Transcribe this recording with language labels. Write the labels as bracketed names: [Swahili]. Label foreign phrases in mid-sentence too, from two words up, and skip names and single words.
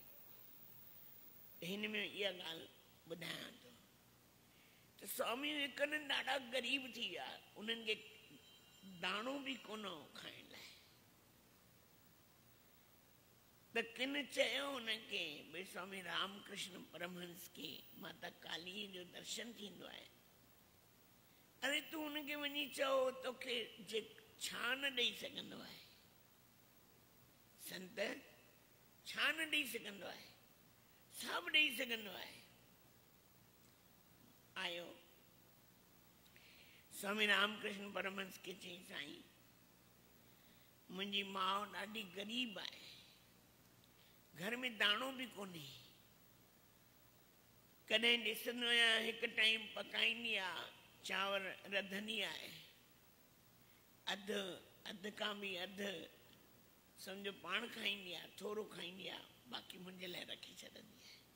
[Sindhi] हिन में इहा ॻाल्हि ॿुधायां थो त स्वामी विवेकानंद ॾाढा ग़रीब थी विया, उन्हनि खे दाणो बि कोन हो खाइण लाइ। त किन चयो हुनखे भई स्वामी रामकृष्ण परमहंस खे माता कालीअ जो दर्शन थींदो आहे, अरे तूं हुनखे वञी चओ तोखे जे छा न ॾेई सघंदो आहे। संत छा न ॾेई सघंदो आहे, सभु ॾेई सघंदो आहे। आयो स्वामी रामकृष्ण परमहंस खे चई, साईं मुंहिंजी माउ ॾाढी ग़रीब आहे, घर में दाणो बि कोन्हे। कॾहिं ॾिसंदो आहियां हिकु टाइम पकाईंदी आहे, चांवर रधंदी आहे, अधु खां बि अधु सम्झो पाण खाईंदी आहे, थोरो खाईंदी आहे, बाक़ी मुंहिंजे लाइ रखी छॾंदी आहे।